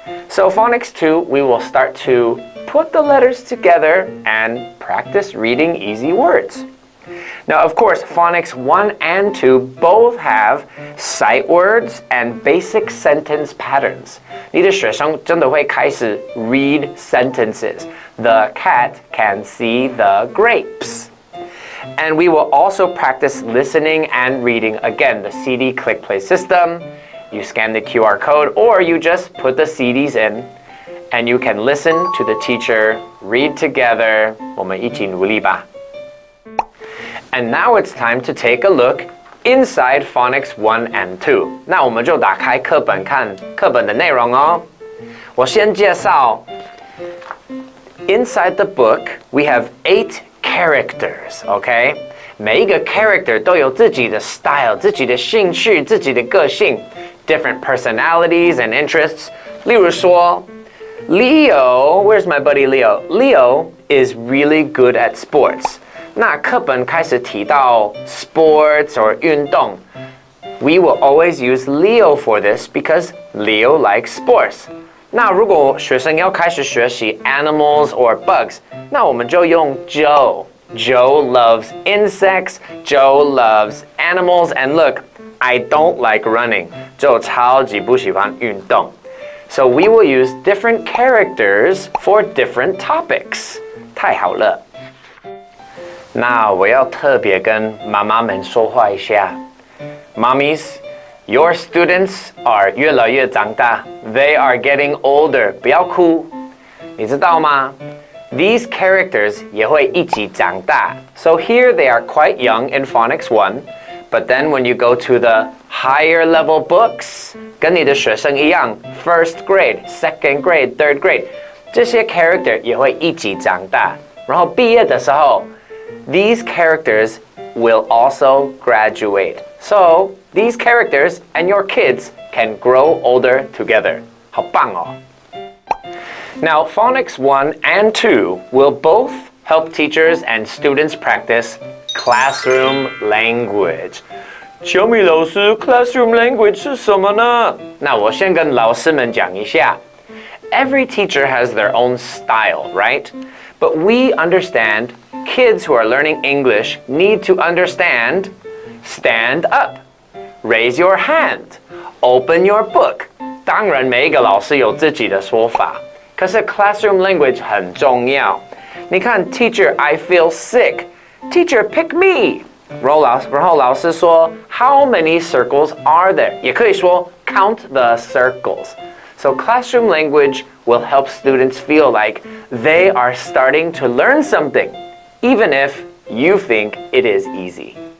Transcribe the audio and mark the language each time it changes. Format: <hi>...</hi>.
<en>So Phonics 2, we will start to put the letters together and practice reading easy words. Now, of course, Phonics 1 and 2 both have sight words and basic sentence patterns.</en> <zh>你的学生真的会开始</zh> <en>read sentences. The cat can see the grapes. And we will also practice listening and reading. Again, the CD click play system. You scan the QR code, or you just put the CDs in, and you can listen to the teacher read together.</en> <zh>我们一起努力吧。</zh> <en>And now it's time to take a look inside Phonics 1 and 2.</en> <zh>那我们就打开课本看课本的内容哦。我先介绍</zh> <en>Inside the book, we have 8 characters, okay?</en> <zh>每一个 character 都有自己的 style, 自己的兴趣, 自己的个性,</zh> <en>different personalities and interests.</en> <zh>例如说</zh> <en>Leo, where's my buddy Leo? Leo is really good at sports.</en> <zh>那课本开始提到</zh> <en>sports or</en> <zh>运动</zh> <en>we will always use Leo for this because Leo likes sports.</en> <zh>那如果学生要开始学习</zh> <en>animals or bugs,</en> <zh>那我们就用 Joe.</zh> <en>Joe loves insects, Joe loves animals, and look, I don't like running.</en> <zh>Joe 超级不喜欢运动.</zh> <en>So we will use different characters for different topics.</en> <zh>太好了。那我要特别跟妈妈们说话一下。</zh> <en>Mommies, your students are</en> <zh>越来越长大.</zh> <en>They are getting older.</en> <zh>不要哭。你知道吗？</zh> <en>These characters</en> <zh>也会一起长大.</zh> <en>So here they are quite young in Phonics 1, But then when you go to the higher level books,</en> <zh>跟你的学生一样</zh> <en>，first grade, second grade, third grade,</en> <zh>这些 character 也会一起长大。然后毕业的时候</zh> <en>，these characters will also graduate. So these characters and your kids can grow older together.</en> <zh>好棒哦！</zh> <en>Now, Phonics 1 and 2 will both help teachers and students practice classroom language.</en> <zh>小米老师 ，classroom language 是什么呢？那我先跟老师们讲一下。</zh> <en>Every teacher has their own style, right? But we understand kids who are learning English need to understand stand up, raise your hand, open your book.</en> <zh>当然，每一个老师有自己的说法。可是 classroom language 很重要。你看</zh> <en>，Teacher, I feel sick. Teacher, pick me.</en> <zh>然后老师说</zh> <en>How many circles are there?</en> <zh>也可以说</zh> <en>Count the circles. So classroom language will help students feel like they are starting to learn something, even if you think it is easy.</en>